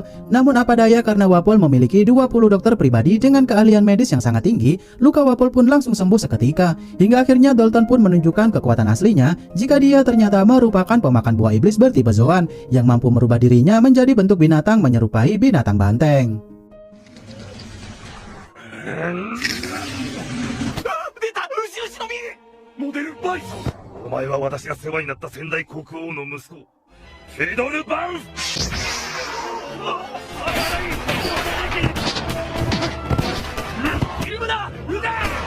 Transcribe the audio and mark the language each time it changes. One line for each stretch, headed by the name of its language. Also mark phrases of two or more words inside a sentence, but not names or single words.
Indonesian: Namun apa daya karena Wapol memiliki 20 dokter pribadi dengan keahlian medis yang sangat tinggi, luka Wapol pun langsung sembuh seketika. Hingga akhirnya Dalton pun menunjukkan kekuatan aslinya jika dia ternyata merupakan pemakan buah iblis bertipe Zoan yang mampu merubah dirinya menjadi bentuk binatang menyerupai binatang banteng.
Japanese: お前は私が世話になった先代国王の息子フェドル・バンフ。イルムだ、撃て！